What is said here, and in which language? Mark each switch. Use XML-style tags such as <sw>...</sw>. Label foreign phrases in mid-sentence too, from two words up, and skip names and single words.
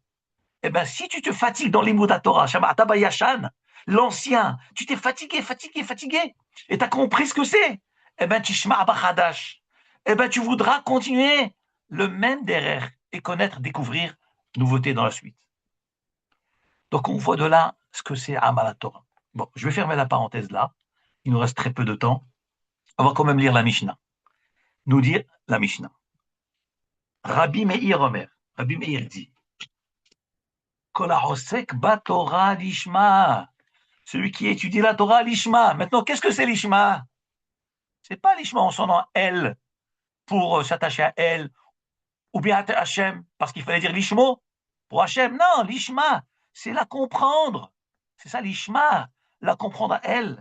<fr>Eh bien, si tu te fatigues dans l'</fr> <he>לימוד תורה,</he> <fr>Atabayashan, l'ancien, tu t'es fatigué, et tu as compris ce que c'est, eh bien,</fr> <he>תשמע בחדש,</he> <fr>eh bien, tu voudras continuer le même derrière et connaître, découvrir nouveautés dans la suite. Donc, on voit de là ce que c'est</fr> <he>עמל תורה.</he> <fr>Bon, je vais fermer la parenthèse là. Il nous reste très peu de temps. On va quand même lire la Mishnah. Nous dire la Mishnah. Rabbi Meir Omer. Rabbi Meir dit,</fr> <he>תורה לשמה.</he> <fr>Celui qui étudie la</fr> <he>תורה לשמה.</he> <fr>Maintenant, qu'est-ce que c'est lishma? C'est pas lishma en son nom elle pour s'attacher à elle ou bien à Hachem parce qu'il fallait dire lishmo pour Hachem. Non, lishma, c'est la comprendre. C'est ça lishma, la comprendre à elle.</fr>